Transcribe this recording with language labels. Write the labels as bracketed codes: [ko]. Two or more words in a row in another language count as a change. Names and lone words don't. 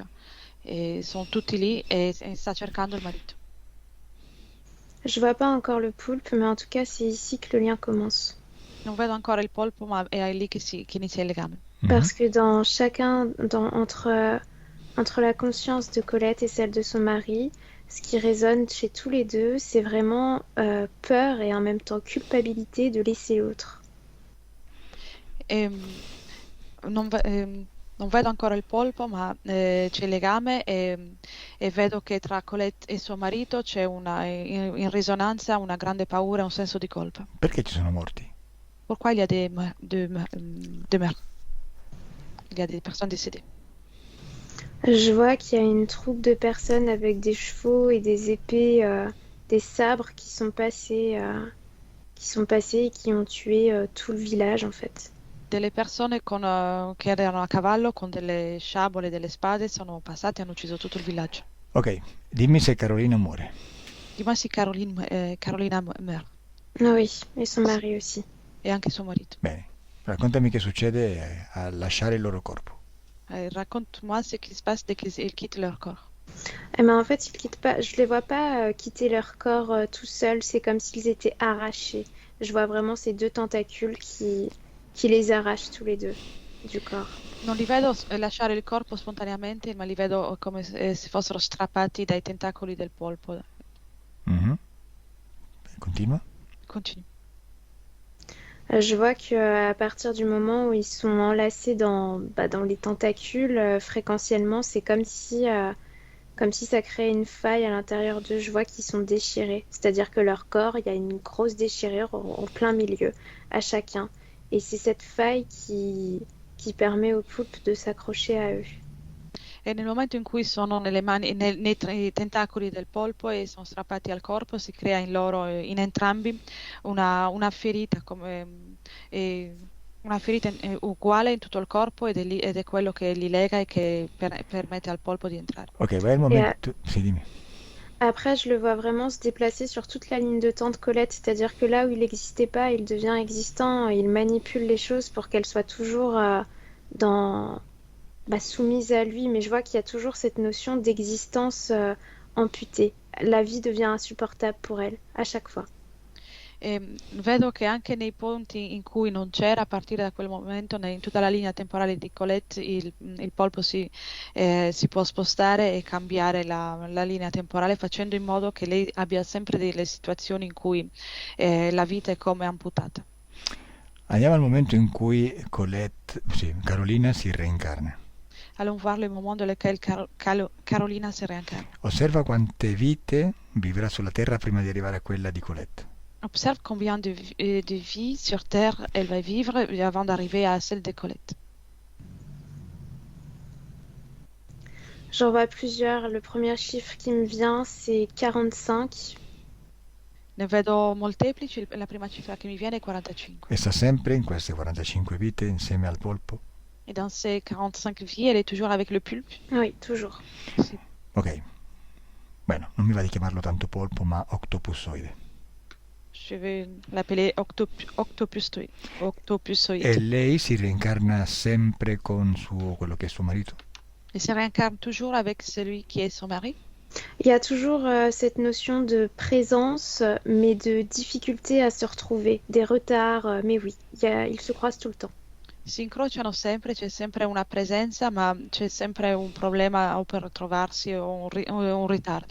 [it] Sono tutti lì e sta cercando il marito. [fr] Je vois pas encore le poulpe, mais en tout cas, c'est ici que le lien commence. [it] Non vedo ancora il polpo, ma è lì che inizia il legame. [fr] Parce que entre la conscience de Colette et celle de son mari, ce qui résonne chez tous les deux, c'est vraiment peur et en même temps culpabilité de laisser l'autre. [it] Non vedo ancora il polpo, ma c'è il legame e vedo che tra Colette e suo marito c'è in risonanza una grande paura e un senso di colpa. Perché ci sono morti? [fr] Pourquoi il y a des meurtres? Il y a des personnes décédées. Je vois qu'il y a une troupe de personnes avec des chevaux et des épées, des sabres qui sont passés et qui ont tué tout le village en fait. [it] Delle persone che erano a cavallo con delle sciabole e delle spade sono passate e hanno ucciso tutto il villaggio. Ok, dimmi se Carolina muore. Dimmi se [fr] Carolina meurt. Oui, et son mari aussi. [it] E anche suo marito. Bene, raccontami che succede a lasciare il loro corpo. [fr] Raconte-moi ce qui se passe dès qu'ils quittent leur corps. Eh ben, en fait, ils quittent pas. Je les vois pas quitter leur corps tout seuls. C'est comme s'ils étaient arrachés. Je vois vraiment ces deux tentacules qui les arrachent tous les deux du corps. [it] Non li vedo lasciare il corpo spontaneamente, ma li vedo come se fossero strappati dai tentacoli del polpo. Continua. [fr] Continue. Je vois qu'à partir du moment où ils sont enlacés dans les tentacules, fréquentiellement, c'est comme si ça créait une faille à l'intérieur d'eux. Je vois qu'ils sont déchirés. C'est-à-dire que leur corps, il y a une grosse déchirure en plein milieu, à chacun. Et c'est cette faille qui permet au poulpe de s'accrocher à eux. [it] E nel momento in cui sono nei tentacoli del polpo e sono strappati al corpo, si crea in entrambi una ferita uguale in tutto il corpo ed è quello che li lega e che permette al polpo di entrare. Ok, va il momento. Sì, dimmi. [fr] Après, je le vois vraiment se déplacer sur toute la ligne de temps de Colette, c'est-à-dire que là où il n'existait pas, il devient existant, il manipule les choses pour qu'elles soient toujours soumises à lui, mais je vois qu'il y a toujours cette notion d'existence amputée. La vie devient insupportable pour elle, à chaque fois. [it] Vedo che anche nei punti in cui non c'era, a partire da quel momento, in tutta la linea temporale di Colette, il polpo si può spostare e cambiare la linea temporale, facendo in modo che lei abbia sempre delle situazioni in cui la vita è come amputata. Andiamo al momento in cui Carolina si reincarna. [fr] Allons voir le moment dans lequel Carolina si réincarne. [it] Osserva quante vite vivrà sulla Terra prima di arrivare a quella di Colette. [fr] Observe combien de vies sur Terre elle va vivre avant d'arriver à celle de Colette. J'en vois plusieurs. Le premier chiffre qui me vient, c'est 45. [it] Ne vedo molteplici, la prima cifra che mi viene è 45. E sta sempre in queste 45 vite insieme al polpo? [fr] Et dans ces 45 vies, elle est toujours avec le pulpe? Oui, toujours. [it] Sì. Ok. Bueno, non mi va di chiamarlo tanto polpo, ma octopussoide. [fr] Je vais l'appeler octopusoide. [it] E lei si reincarna sempre con quello che è suo marito? [fr] Elle se réincarne toujours avec celui qui est son mari? Il y a toujours cette notion de présence, mais de difficulté à se retrouver, des retards, mais oui, ils se croisent tout le temps. [it] Si incrociano sempre, c'è sempre una presenza, ma c'è sempre un problema o per trovarsi o un ritardo.